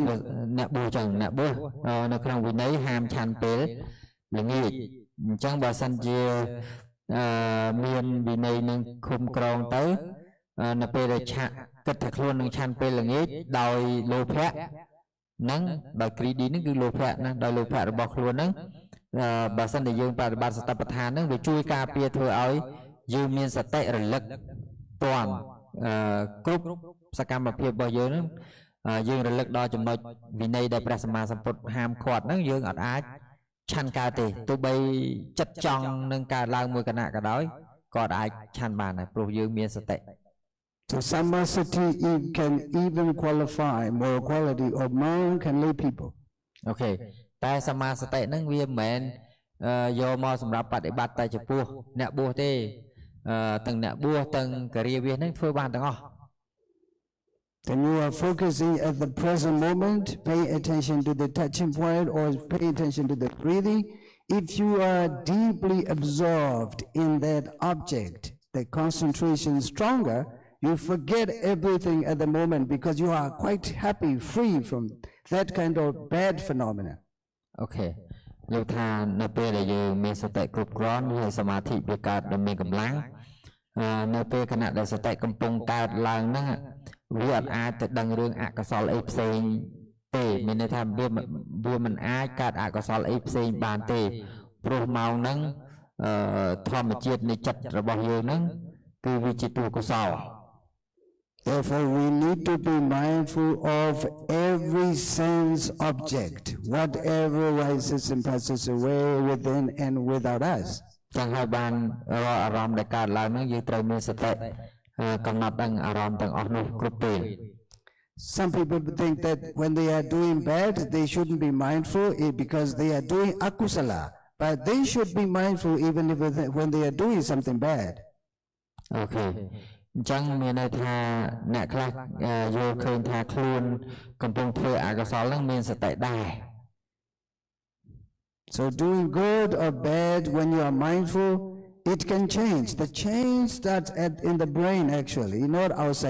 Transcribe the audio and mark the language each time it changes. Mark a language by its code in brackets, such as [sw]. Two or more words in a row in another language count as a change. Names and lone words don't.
[km] អ្នកបួសចឹងអ្នកបួសនៅក្នុងវិន័យហាមឆាន់ពេលល្ងាចអញ្ចឹងបើសិនជាមានវិន័យនឹងឃុំក្រងទៅនៅពេលដែលឆា ក់គិតថាខ្លួននឹងឆាន់ពេលល្ងាចដោយលោភៈហ្នឹងដោយ greedy ហ្នឹងគឺលោភៈណាដោយលោភៈរបស់ខ្លួនហ្នឹងបើសិនជាយើងបប្រតិបត្តិសតិប្បដ្ឋានហ្នឹងវាជួយការពារធ្វើឲ្យយើងមានសតិរលឹកទាន់គ្រប់សកម្មភាពរបស់យើងហ្នឹងយើងរលឹកដល់ចំណុចវិន័យដែលព្រះសម្មាសម្ពុទ្ធហាមឃាត់ហ្នឹងយើងអត់អាចឆាន់កើតទេទោះបីចិត្តចង់នឹងកើតឡើងមួយគណៈក៏ដោយក៏អាចឆាន់បានដែរព្រោះយើងមានសតិ [en] So sammasati can even qualify moral quality of monk and lay people. Okay. [km] តែសមាសតិហ្នឹងវាមិនមែនយកមកសម្រាប់បដិបត្តិតែចំពោះអ្នកបួសទេទាំងអ្នកបួសទាំងការិយាវាសហ្នឹងធ្វើបានទាំងអស់ [en] Then you are focusing at the present moment, pay attention to the touching point or pay attention to the breathing. If you are deeply absorbed in that object, the concentration stronger, you forget everything at the moment because you are quite happy, free from that kind of bad phenomena. [km] អូខេលោកថានៅពេលដែលយើងមានសតិគ្រប់គ្រាន់ហើយសមាធិវាកើតដល់មានកម្លាំងនៅពេលខណៈដែលសតិកំពុងកើតឡើងហ្នឹងវាអត់អាចទៅដឹងរឿងអកុសលអីផ្សេងទេមានន័យថាវាមិនអាចកើតអកុសលអីផ្សេងបានទេព្រោះម៉ោងហ្នឹងធម្មជាតិនៃចិត្តរបស់យើងហ្នឹងគឺវាជាតួកុសល [en] Therefore, we need to be mindful of every sense object, whatever rises and passes away within and without us. [km] ចឹងហើយបានរាល់អារម្មណ៍ដែលកើតឡើងហ្នឹងយើងត្រូវមានសតិកំណត់ដឹងអារម្មណ៍ទាំងអស់នោះគ្រប់ពេល [en] Some people think that when they are doing bad, they shouldn't be mindful because they are doing akusala. But they should be mindful even if when they are doing something bad. Okay. [km] អញ្ចឹងមានន័យថាអ្នកខ្លះយល់ឃើញថាខ្លួនកំពុងធ្វើអកុសលហ្នឹងមានសតិដែរ [en] So doing good or bad when you are mindful, it can change. The change starts in the brain actually, not outside.